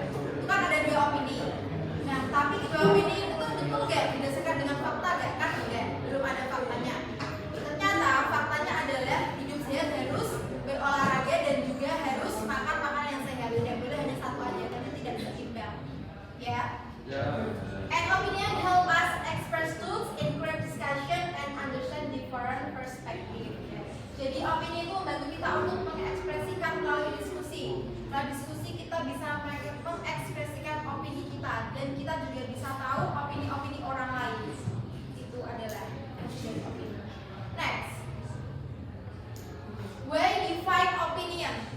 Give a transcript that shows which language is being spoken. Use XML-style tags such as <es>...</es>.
<id>Itu kan ada dua opini. Nah, tapi kedua opini itu betul nggak didasarkan dengan fakta nggak? Kan enggak, belum ada faktanya. Ternyata faktanya adalah hidup sehat harus berolahraga dan juga harus makan makanan yang sehat. Tidak boleh hanya satu aja karena tidak seimbang. Ya.</id> <en>An opinion help us express truth, encourage discussion, and understand different perspective.</en> <id>Jadi opini itu membantu kita untuk mengekspresikan melalui diskusi. Melalui diskusi kita bisa mengekspresikan opini kita dan kita juga bisa tahu opini-opini orang lain. Itu adalah opini.</id> <en>Next, why define opinion?</en>